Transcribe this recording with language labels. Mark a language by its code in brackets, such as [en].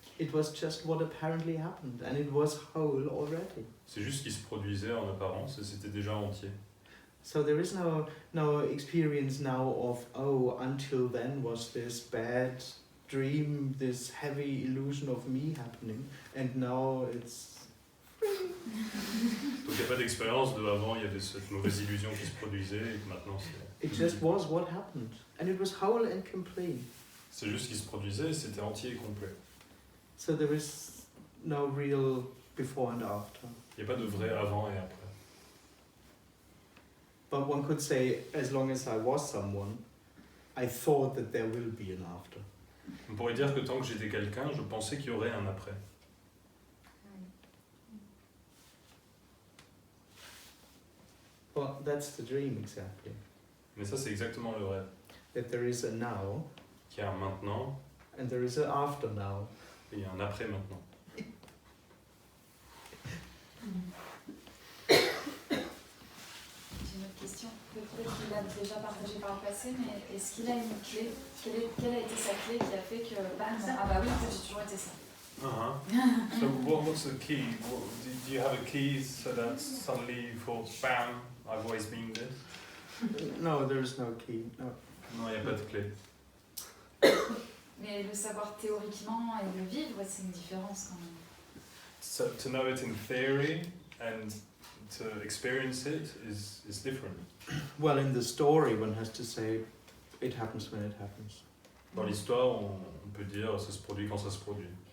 [en] It was just what apparently happened, and it was whole already. [fr] C'est juste ce qui se produisait en apparence et c'était déjà entier. [en] So there is no experience now of, oh, until then was this bad dream, this heavy illusion of me happening, and now it's... [fr] Donc il n'y a pas d'expérience de avant, il y avait cette mauvaise illusion qui se produisait et que maintenant c'est... [en] It just was what happened, and it was whole and complete. [fr] C'est juste ce qui se produisait et c'était entier et complet. [en] So there is no real before and after. [fr] Il n'y a pas de vrai avant et après. [en] But one could say, as long as I was someone, I thought that there will be an after. [fr] On pourrait dire que tant que j'étais quelqu'un, je pensais qu'il y aurait un après. [en] Well, that's the dream exactly. [fr] Mais ça c'est exactement le rêve. [en] That there is a now, [fr] Qu'il y a un maintenant [en] and there is an after now. [fr] et il y a un après maintenant. J'ai une autre question. Peut-être qu'il l'a déjà partagé par le passé, mais est-ce qu'il a une clé? Quelle a été sa clé qui a fait que, bam, ah bah oui, en fait, j'ai toujours été ça. [en] So what's the key? Do you have a key so that suddenly you thought, bam, I've always been this? No, there is no key. No. [fr] Non, il n'y a pas de clé. Mais le savoir théoriquement et le vivre, c'est une différence quand même. [en] So to know it in theory and to experience it is different. Well, in the story, one has to say, it happens when it happens. [fr] Dans l'histoire, on peut dire ça se produit quand ça se produit.